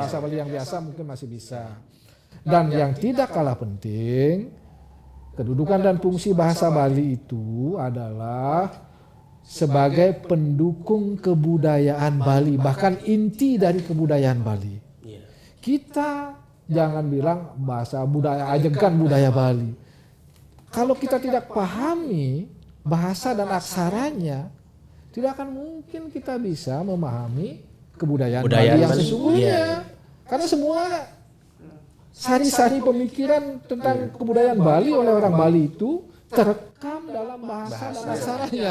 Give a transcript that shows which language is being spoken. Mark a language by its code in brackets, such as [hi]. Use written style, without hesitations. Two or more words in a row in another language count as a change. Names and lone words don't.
[id] bahasa Bali yang biasa mungkin masih bisa. Dan yang tidak kalah penting, kedudukan dan fungsi bahasa Bali itu adalah sebagai pendukung kebudayaan Bali, bahkan inti dari kebudayaan Bali. Iya. Kita jangan bilang bahasa budaya ajengkan budaya Bali. Kalau kita tidak pahami bahasa dan aksaranya, tidak akan mungkin kita bisa memahami kebudayaan Bali yang Bali. sesungguhnya. Iya. Karena semua sari-sari pemikiran tentang kebudayaan Bali oleh orang Bali itu terekam dalam bahasa dan aksaranya.